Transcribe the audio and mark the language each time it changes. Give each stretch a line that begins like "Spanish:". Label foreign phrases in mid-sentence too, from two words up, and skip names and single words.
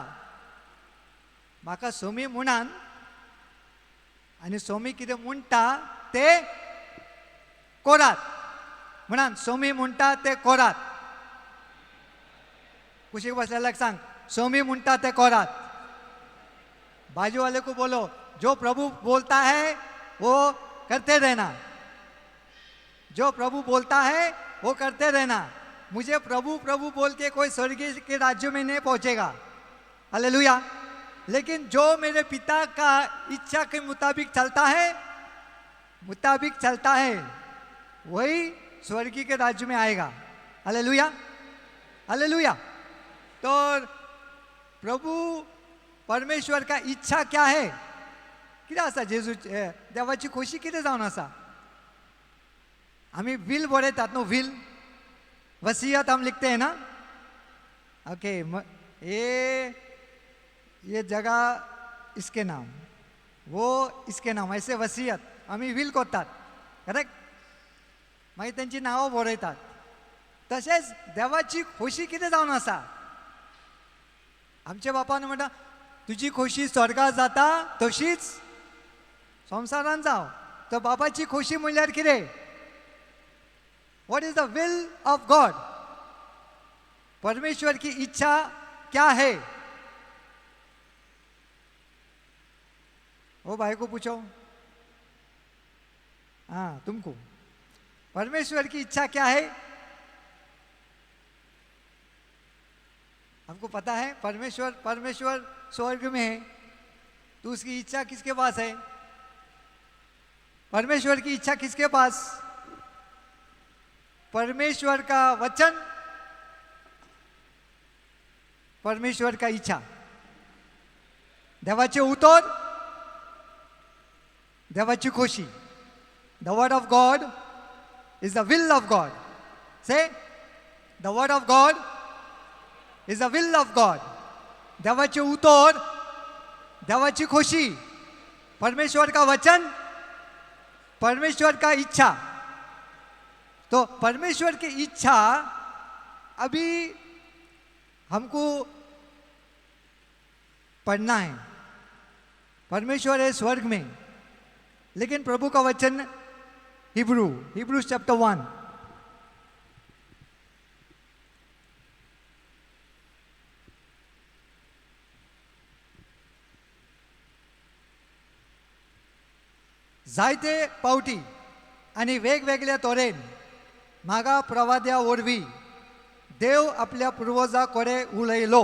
Konkani: म्हाका सोमी म्हणान आनी सोमी कितें म्हणटा ते करात. म्हणान सोमी म्हणटा ते करात. कुशीक बसलेल्याक सांग, सोमी म्हणटा ते करात.
Hindi: बाजू वाले को बोलो, जो प्रभु बोलता है वो करते रहना. जो प्रभु बोलता है वो करते रहना. मुझे प्रभु प्रभु बोल के कोई स्वर्गीय के राज्य में नहीं पहुंचेगा. हालेलुया. लेकिन जो मेरे पिता का इच्छा के मुताबिक चलता है वही स्वर्गीय के राज्य में आएगा. हालेलुया. हालेलुया. तो प्रभु परमेश्वर का इच्छा क्या है?
Konkani: कितें आसा जेजू देवाची खोशी कितें जावन आसा? आमी विल बरयतात न्हू.
Hindi: विल वसियत हम लिखते हैं ना. ओके. ये जगह इसके नाम, वो इसके नाम, ऐसे वसियत
Konkani: आमी विल करतात.
Hindi: करेक्ट.
Konkani: मागीर तेंची नांवां बरयतात. तशेंच देवाची खोशी कितें जावन आसा? आमच्या बापान म्हणटा तुजी खोशी स्वर्गात जाता तशीच संवसारान जाव. तर बापाची खोशी म्हणल्यार कितें?
English: What is the will of God?
Hindi: परमेश्वर की इच्छा क्या है? ओ भाई को पूछो. हाँ तुमको परमेश्वर की इच्छा क्या है? हमको पता है परमेश्वर स्वर्ग में है, तो उसकी इच्छा किसके पास है? परमेश्वर की इच्छा किसके पास? परमेश्वर का वचन, परमेश्वर का इच्छा.
Konkani: देवाचे उतर, देवाची खोशी.
English: The word of God is the will of God. Say, the word of God is the will of God.
Konkani: देवाचे उतर, देवाची खोशी,
Hindi: परमेश्वर का वचन, परमेश्वर का इच्छा. तो परमेश्वर की इच्छा अभी हमको पढ़ना है. परमेश्वर है स्वर्ग में, लेकिन प्रभु का वचन हिब्रूज चैप्टर 1.
Konkani: जायते पावटी आणि वेगवेगळ्या तोरेन म्हाका प्रवाद्या वरवीं देव आपल्या पुर्वजां कडेन उलयलो.